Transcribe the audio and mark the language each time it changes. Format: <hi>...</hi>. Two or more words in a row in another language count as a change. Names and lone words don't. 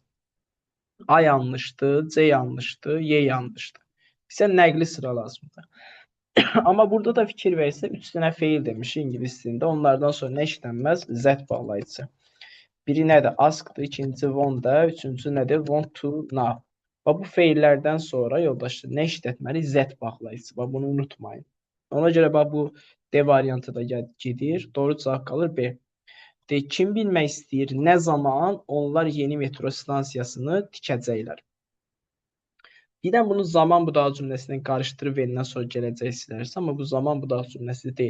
<az>A yanlışdır, C yanlışdır, Y yanlışdır. Bizə nəqli sıra lazımdır. Amma burada da fikir versə, 3 dənə feil demiş ingilis dilində. Onlardan sonra nə işlənməz? Z bağlayıcı. Biri nədir? Askdır, ikinci want-da, üçüncü nədir?</az> <en>Want to know.</en> <az>Bu feillərdən sonra yoldaşlar nə işlətməli? Z bağlayıcı. Bunu unutmayın. Ona görə bu D variantı da gedir. Doğru cavab qalır B. Kim bilmək istəyir? Nə zaman onlar yeni metro stansiyasını tikəcəklər? Birdən bunu zaman budağı cümləsindən qarışdırıb verindən sonra gələcək istəyirsə, amma bu zaman budağı cümləsi deyil.</az>